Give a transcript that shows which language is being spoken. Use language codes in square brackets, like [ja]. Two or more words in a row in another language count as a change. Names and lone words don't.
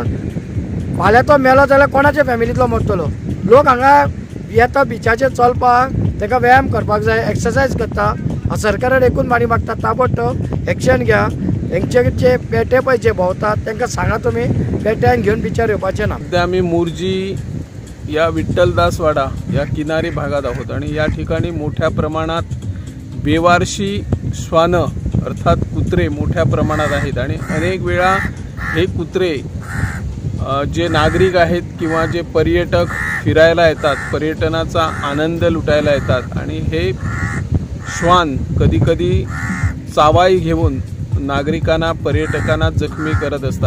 [kok] फाल्यां तो मेलो जाल्यार कोणाच्या फॅमिलींतलो मरतलो. लोक हांगा येता बिचाचेर चलपाक ताका व्यायाम करपाक जाय एक्सरसायज करता. सरकारान एकूच मागणी मागता ताबडतोब एक्शन घ्या. हेंचे जे पेटे पळय जे भोंवतात तांकां सांगा तुमी पेट्यांक घेवन बिचार येवपाचें ना. [mr] सध्या आम्ही मोर्जी या विठ्ठलदास वाडा या किनारी भागात आहोत आणि या ठिकाणी मोठ्या प्रमाणात बेवारशी श्वानं अर्थात कुत्रे मोठ्या प्रमाणात आहेत आणि अनेक वेळा हे कुत्रे जे नागरिक आहेत किंवा जे पर्यटक फिरायला येतात पर्यटनाचा आनंद लुटायला येतात आणि हे श्वान कधीकधी चावाई घेऊन नागरिकांना पर्यटकांना जखमी करत असतात.